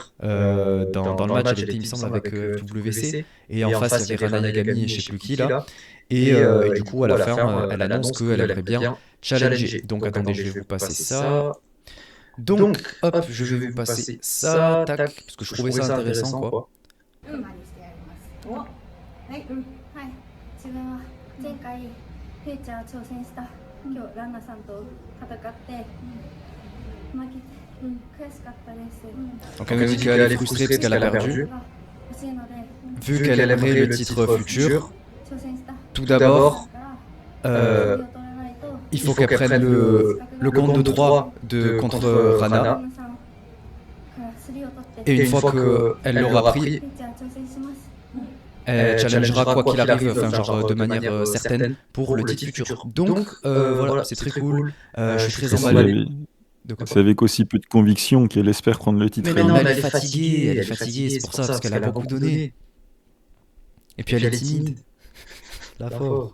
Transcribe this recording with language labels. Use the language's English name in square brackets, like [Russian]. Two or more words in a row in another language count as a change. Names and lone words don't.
[French] Dans le match, elle était, il me semble, avec WC. Et en face, il y avait Rana Yagami et je sais plus qui là. Et du coup, à la fin, elle annonce qu'elle aimerait bien challenger. Donc, attendez, je vais vous passer ça. Donc, hop, je vais vous passer ça, tac, parce que je trouvais ça intéressant, quoi. [Japanese] はい、自分は前回フューチャー挑戦した今日ランナさんと戦って負けて悔しかったです。 [French] Donc elle nous dit qu'elle est frustrée parce qu'elle a perdu. [Japanese] 欲しいので [French] Vu qu'elle aimerait le titre futur, [Japanese] 挑戦した [French] tout d'abord, [Japanese] 取らないと [French] il faut qu'elle prenne le compte de 3 contre Rana. [Japanese] ランナさんからスリーを取って [French] Et une fois qu'elle l'aura pris, [Japanese] フューチャー挑戦します。 [French] elle challengera quoi qu'il arrive, enfin genre de manière certaine pour le titre futur. Donc voilà, c'est très cool. Je suis très emballé. De quoi? C'est avec aussi peu de conviction qu'elle espère prendre le titre. Mais non, elle est fatiguée, c'est pour ça, parce qu'elle a beaucoup donné. Et puis elle est timide. La pauvre.